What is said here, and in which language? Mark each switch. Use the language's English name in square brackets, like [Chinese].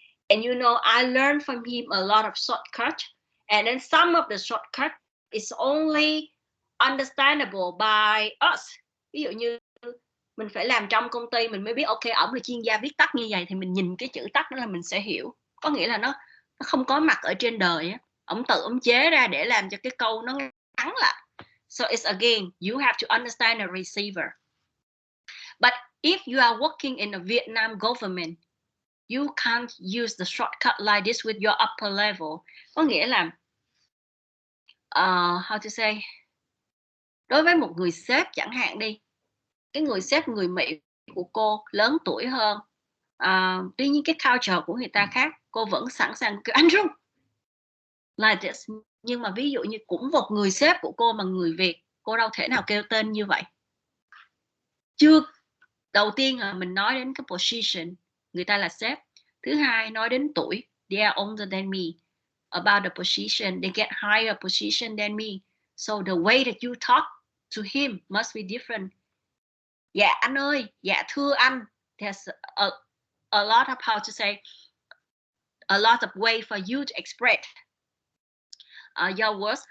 [English] And I learned from him a lot of shortcut, and then some of the shortcut is only understandable by us. [Vietnamese] Ví dụ như mình phải làm trong công ty mình mới biết, ok, ổng là chuyên gia viết tắt như vậy, thì mình nhìn cái chữ tắt đó là mình sẽ hiểu. Có nghĩa là nó không có mặt ở trên đời á. Ổng tự ổng chế ra để làm cho cái câu nó ngắn lại. [English] So it's again, you have to understand the receiver. But if you are working in a Vietnam government, you can't use the shortcut like this with your upper level. [Vietnamese] Có nghĩa là [English] how to say, [Vietnamese] đối với một người sếp chẳng hạn đi, cái người sếp người Mỹ của cô lớn tuổi hơn, tuy nhiên cái culture của người ta khác, cô vẫn sẵn sàng kêu anh Trung [English] like this. [Vietnamese] Nhưng mà ví dụ như cũng một người sếp của cô mà người Việt, cô đâu thể nào kêu tên như vậy. Đầu tiên là mình nói đến cái position, người ta là sếp. Thứ hai nói đến tuổi, [English] they are older than me. About the position, they get higher position than me. So the way that you talk to him must be different. [Vietnamese] Dạ anh ơi, dạ thưa anh. [English] There's a lot of how to say, a lot of way for you to express your words.